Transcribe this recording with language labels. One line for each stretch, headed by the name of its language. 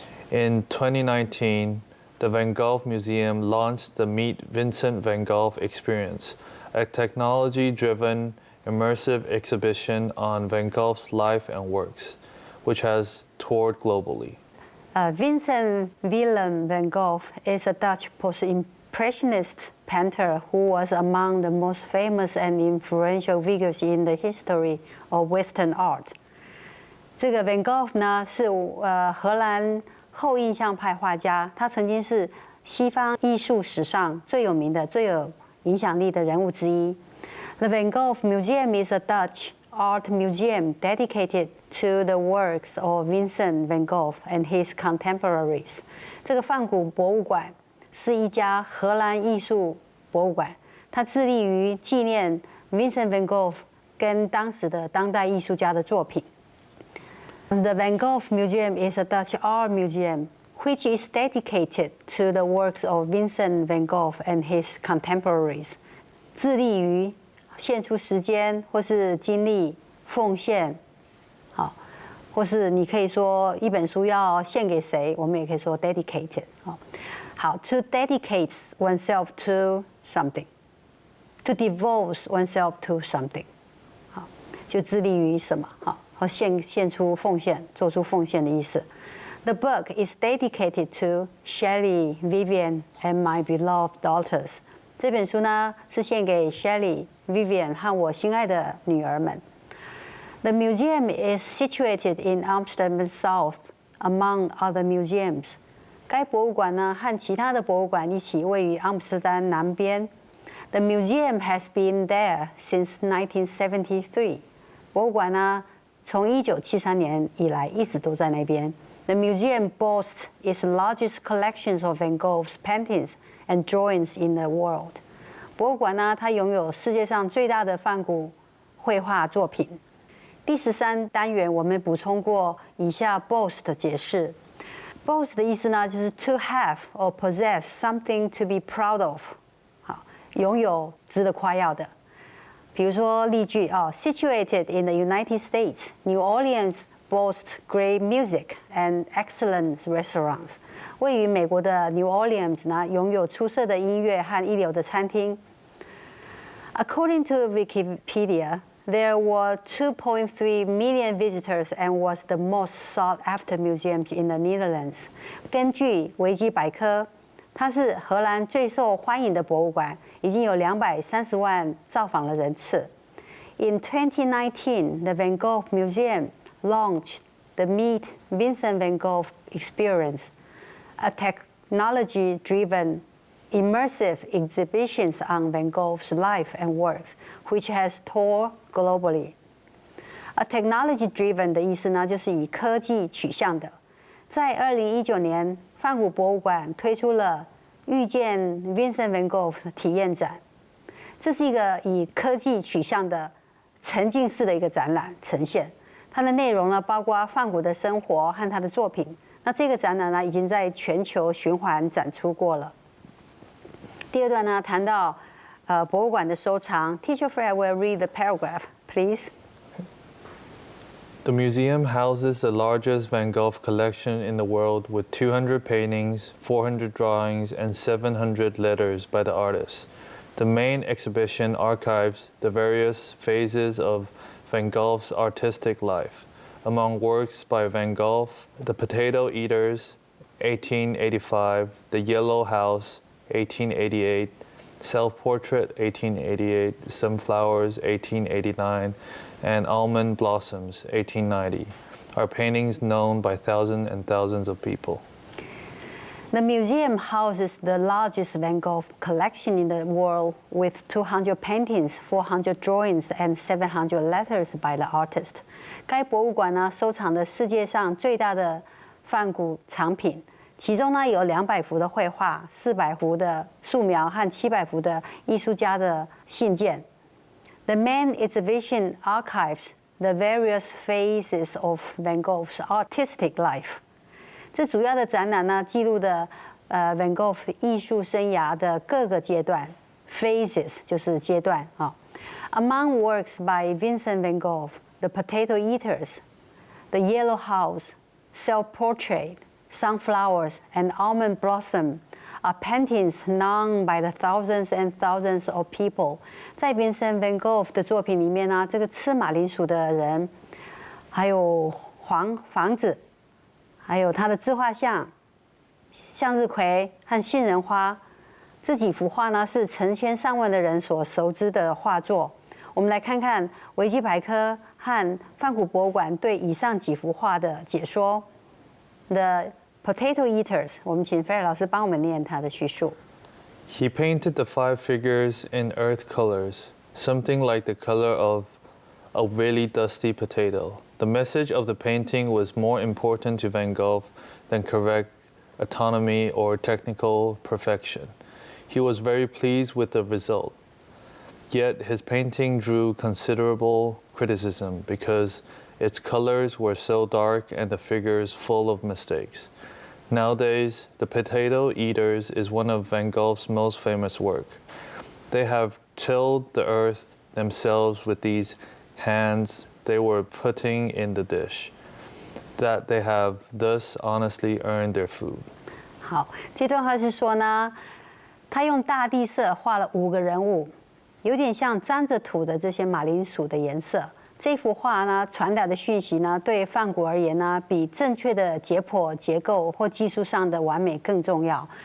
English: In 2019, the Van Gogh Museum launched the Meet Vincent van Gogh Experience, a technology-driven, immersive exhibition on Van Gogh's life and works, which has toured globally. Vincent Willem van Gogh is a Dutch post-impressionist painter who was among the most famous and influential figures in the history of Western art.
Chinese: 这个 Van Gogh 呢是荷兰后印象派画家，他曾经是西方艺术史上最有名的、最有影响力的人物之一。
English: The Van Gogh Museum is a Dutch art museum dedicated to the works of Vincent van Gogh and his contemporaries.
Chinese: 这个梵谷博物馆是一家荷兰艺术博物馆，它致力于纪念 Vincent van Gogh 跟当时的当代艺术家的作品。
English: The Van Gogh Museum is a Dutch art museum which is dedicated to the works of Vincent van Gogh and his contemporaries.
Chinese: 致力于献出时间或是精力奉献，好，或是你可以说一本书要献给谁，我们也可以说 dedicated。好 ，
English: to dedicate oneself to something,
Chinese: to devote oneself to something， 好，就致力于什么，好，和献出奉献，做出奉献的意思。
English: The book is dedicated to Shelley, Vivian, and my beloved daughters.
Chinese: 这本书呢是献给 Shelley、Vivian 和我心爱的女儿们。
English: The museum is situated in Amsterdam South, among other museums.
Chinese: 该博物馆呢和其他的博物馆一起位于阿姆斯特丹南边。
English: The museum has been there since 1973.
Chinese: 博物馆呢从1973年以来一直都在那边。
English: The museum boasts its largest collections of Van Gogh's paintings and drawings in the world.
Chinese: 博物馆呢，它拥有世界上最大的梵谷绘画作品。第13单元我们补充过以下 boast 的解释。
English: boast
Chinese: 的意思呢，就是
English: to have or possess something to be proud of。好，
Chinese: 拥有值得夸耀的。比如说例句，
English: Situated in the United States, New Orleans boasts great music and excellent restaurants.
Chinese: 位于美国的 New Orleans 呢，拥有出色的音乐和一流的餐厅。
English: According to Wikipedia, there were 2.3 million visitors and was the most sought-after museum in the Netherlands.
Chinese: 根据维基百科，它是荷兰最受欢迎的博物馆，已经有230万造访的人次。
English: In 2019, the Van Gogh Museum launched the Meet Vincent Van Gogh Experience, a technology-driven immersive exhibitions on Van Gogh's life and works, which has toured globally.
Chinese: A technology-driven 的意思呢，就是以科技取向的。在2019年，梵谷博物馆推出了遇见 Vincent Van Gogh 体验展，这是一个以科技取向的沉浸式的一个展览呈现。它的内容呢，包括梵谷的生活和他的作品。那这个展览呢，已经在全球循环展出过了。第二段呢，谈到博物馆的收藏。
English: Teacher Fred will read the paragraph, please. The museum houses the largest Van Gogh collection in the world with 200 paintings, 400 drawings, and 700 letters by the artist. The main exhibition archives the various phases of Van Gogh's artistic life. Among works by Van Gogh, The Potato Eaters, 1885, The Yellow House, 1888, Self-Portrait, 1888, Sunflowers, 1889, and Almond Blossoms, 1890, are paintings known by thousands and thousands of people. The museum houses the largest Van Gogh collection in the world with 200 paintings, 400 drawings, and 700 letters by the artist.
Chinese: 该博物馆呢，收藏的世界上最大的梵谷藏品，其中呢有200幅的绘画、400幅的素描和700幅的艺术家的信件。
English: The main exhibition archives the various phases of Van Gogh's artistic life.
Chinese: 这主要的展览呢，记录的Van Gogh 艺术生涯的各个阶段 ，phases 就是阶段啊。
English: Among works by Vincent Van Gogh, The Potato Eaters, The Yellow House, Self-Portrait, Sunflowers, and Almond Blossom are paintings known by the thousands and thousands of people.
Chinese: 在 Vincent Van Gogh 的作品里面呢，这个吃马铃薯的人，还有房子。还有他的自画像、向日葵和杏仁花，这几幅画呢是成千上万的人所熟知的画作。我们来看看维基百科和梵谷博物馆对以上几幅画的解说。 The Potato Eaters， 我们请菲尔老师帮我们念他的叙述。
English: He painted the 5 figures in earth colors, something like the color of a really dusty potato. The message of the painting was more important to Van Gogh than correct autonomy or technical perfection. He was very pleased with the result. Yet his painting drew considerable criticism because its colors were so dark and the figures full of mistakes. Nowadays, The Potato Eaters is one of Van Gogh's most famous work. They have tilled the earth themselves with these hands they were putting in the dish, that they have thus honestly earned their food.
Chinese: 好，这段话是说呢，他用大地色画了5个人物，有点像沾着土的这些马铃薯的颜色。这幅画呢，传达的讯息呢，对梵谷而言呢，比正确的解剖结构或技术上的完美更重要。